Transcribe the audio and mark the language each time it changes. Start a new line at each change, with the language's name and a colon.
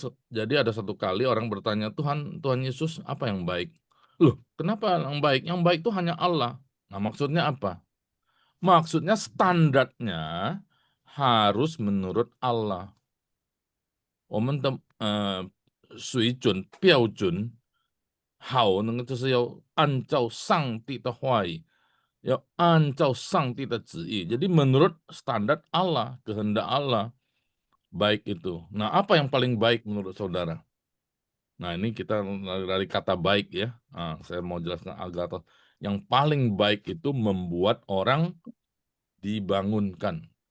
Indonesian: Jadi ada satu kali orang bertanya, Tuhan Yesus apa yang baik? Loh, kenapa yang baik? Yang baik itu hanya Allah. Nah, maksudnya apa? Maksudnya standarnya harus menurut Allah.
Chinese: 我们的水准标准好呢，就是要按照上帝的话语，要按照上帝的旨意。
Indonesian: Jadi menurut standar Allah, kehendak Allah, baik itu. Nah, apa yang paling baik menurut saudara? Nah, ini kita dari kata baik ya. Nah, saya mau jelaskan agak. Yang paling baik itu membuat orang dibangunkan.